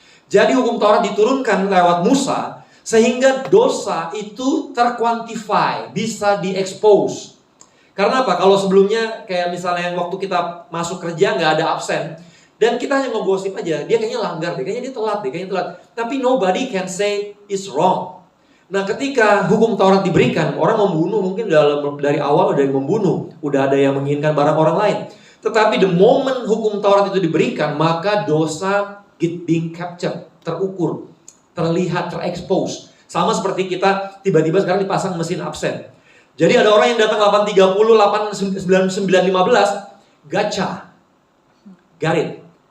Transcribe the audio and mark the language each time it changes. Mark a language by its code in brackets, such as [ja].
[id] Jadi hukum Taurat diturunkan lewat Musa, sehingga dosa itu terkuantify, bisa diekspos. Karena apa? Kalau sebelumnya kayak misalnya waktu kita masuk kerja nggak ada absen, dan kita hanya ngegosip aja, dia kayaknya langgar deh, kayaknya dia telat deh, kayaknya telat. Tapi [en] nobody can say it's wrong. [id] Nah, ketika hukum Taurat diberikan, orang membunuh mungkin dari awal udah membunuh, udah ada yang menginginkan barang orang lain. Tetapi [en] the moment [id] hukum Taurat itu diberikan, maka dosa [en] being captured, [id] terukur, terlihat, terekspos. Sama seperti kita tiba-tiba sekarang dipasang mesin absen. Jadi ada orang yang datang 8.30, 8.99, 15, gacha, garit.